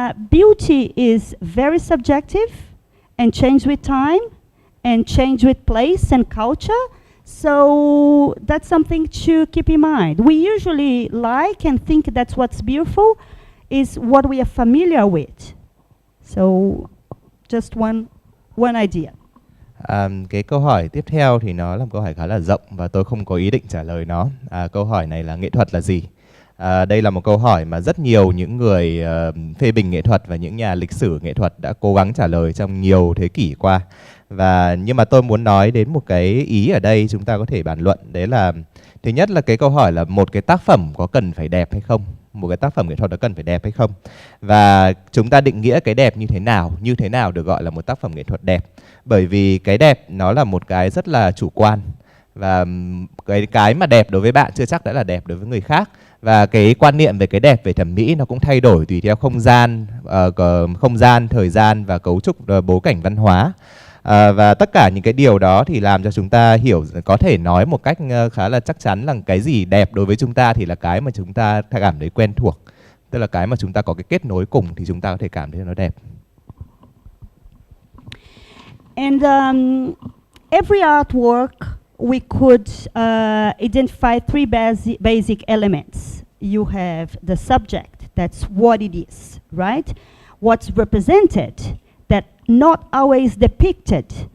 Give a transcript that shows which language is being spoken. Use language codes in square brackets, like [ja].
[en] Beauty is very subjective and change with time and change with place and culture. So that's something to keep in mind. We usually like and think that's what's beautiful is what we are familiar with. So just one idea. [vi] Cái câu hỏi tiếp theo thì nó là một câu hỏi khá là rộng và tôi không có ý định trả lời nó. Câu hỏi này là nghệ thuật là gì? Đây là một câu hỏi mà rất nhiều những người phê bình nghệ thuật và những nhà lịch sử nghệ thuật đã cố gắng trả lời trong nhiều thế kỷ qua. Nhưng mà tôi muốn nói đến một cái ý ở đây chúng ta có thể bàn luận. Đấy là thứ nhất là cái câu hỏi là một cái tác phẩm có cần phải đẹp hay không? Một cái tác phẩm nghệ thuật nó cần phải đẹp hay không? Và chúng ta định nghĩa cái đẹp như thế nào được gọi là một tác phẩm nghệ thuật đẹp? Bởi vì cái đẹp nó là một cái rất là chủ quan, và cái mà đẹp đối với bạn chưa chắc đã là đẹp đối với người khác. Và cái quan niệm về cái đẹp, về thẩm mỹ nó cũng thay đổi tùy theo không gian, thời gian và cấu trúc bối cảnh văn hóa. Và tất cả những cái điều đó thì làm cho chúng ta có thể nói một cách khá là chắc chắn là cái gì đẹp đối với chúng ta thì là cái mà chúng ta cảm thấy quen thuộc, tức là cái mà chúng ta có cái kết nối cùng thì chúng ta có thể cảm thấy nó đẹp. [en] And every artwork we could identify three basic elements. You have the subject, that's what it is, right? What's represented, that not always depicted.